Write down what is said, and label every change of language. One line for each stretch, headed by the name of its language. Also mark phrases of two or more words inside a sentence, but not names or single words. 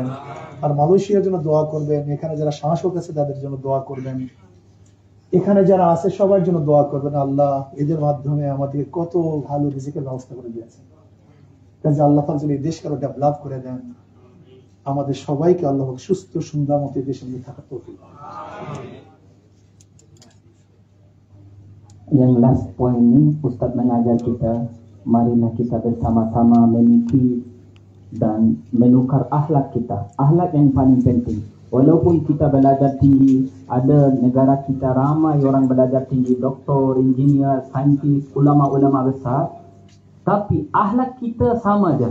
Bangla: আর মালয়েশিয়ার জন্য দোয়া করবেন, এখানে যারা শাসক আছে তাদের জন্য দোয়া করবেন, এখানে যারা আছে সবার জন্য দোয়া করবেন। আল্লাহ এদের মাধ্যমে আমাদের কত ভালো রিজিকের ব্যবস্থা করে দিয়েছেন। কাজে আল্লাহ পাক যদি এই দেশকে আরো ডেভেলপ করে দেন, আমাদের সবাইকে আল্লাহ সুস্থ সুন্দর মতো দেশে নিয়ে থাকার তৌফিক।
Malay: Yang
English: last point
Malay: ini Ustaz mengajar kita, marilah kita bersama-sama meniti dan menukar akhlak kita. Akhlak yang paling penting. Walaupun kita belajar tinggi, ada negara kita ramai orang belajar tinggi, doktor, engineer, saintis, ulama-ulama besar, tapi akhlak kita sama aja.